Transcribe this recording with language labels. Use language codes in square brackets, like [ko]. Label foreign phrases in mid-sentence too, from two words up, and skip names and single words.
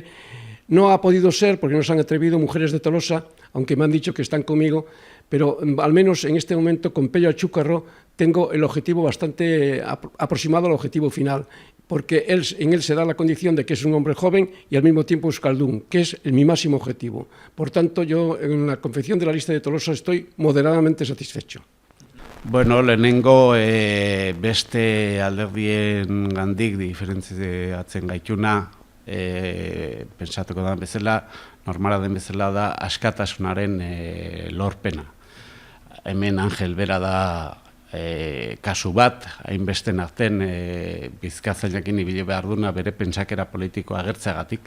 [es] No ha podido ser porque no se han atrevido mujeres de Tolosa, aunque me han dicho que están conmigo, pero al menos en este momento con Pello Achúcarro tengo el objetivo bastante aproximado al objetivo final, porque en él se da la condición de que es un hombre joven y al mismo tiempo euskaldún, que es mi máximo objetivo. Por tanto, yo en la confección de la lista de Tolosa estoy moderadamente satisfecho. [eu] Bueno, lehenengo beste alderdien gandik diferentziatzen gaituna, pentsatuko da bezala, normala den bezala da askatasunaren lorpena. Hemen Angel bera da kasu bat, hainbesten arten bizkatzailekin ibili behar duna bere pentsakera politikoa agertzeagatik.